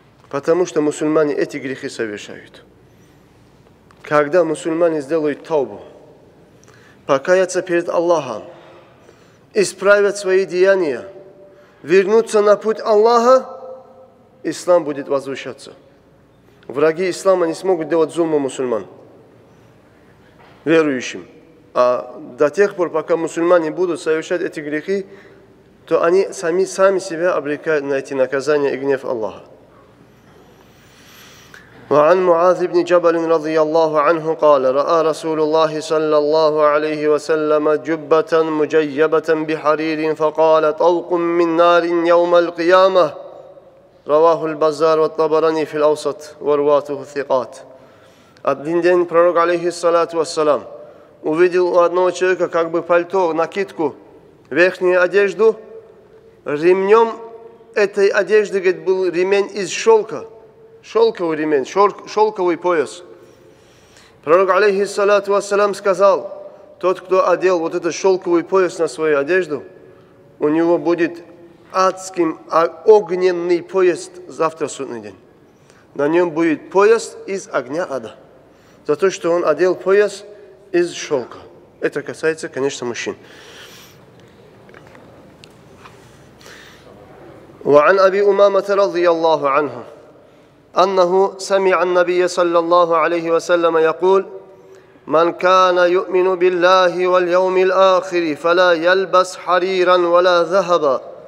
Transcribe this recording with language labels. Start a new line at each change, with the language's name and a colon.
Russian: Потому что мусульмане эти грехи совершают. Когда мусульмане сделают таубу, покаяться перед Аллахом, исправят свои деяния, вернуться на путь Аллаха, ислам будет возвышаться. Враги ислама не смогут делать зулму мусульман, верующим. А до тех пор, пока мусульмане будут совершать эти грехи, то они сами себя обрекают на эти наказания и гнев Аллаха.
Arabic: وعن معاذ بن جبل رضي الله عنه قال رأى رسول الله صلى الله عليه وسلم جبة مجيبة بحرير فقال طوق من نار يوم القيامة. رواه البزار والطبراني في الأوسط ورواته ثقات.
Russian: Один день пророк, алейхиссалату вассалам, увидел у одного человека как бы пальто, накидку, верхнюю одежду. Ремнем этой одежды, говорит, был ремень из шелка. Шелковый ремень, шелковый пояс. Пророк, алейхиссалату вассалам, сказал: тот, кто одел вот этот шелковый пояс на свою одежду, у него будет адским огненный пояс завтра судный день. На нем будет пояс из огня ада. За то, что он одел пояс из шелка. Это касается, конечно, мужчин.
Arabic: وعن أبي أمامة رضي الله عنه أنه سمع النبي صلى الله عليه وسلم يقول: من كان يؤمن بالله واليوم الآخر فلا يلبس حريرا ولا ذهبا.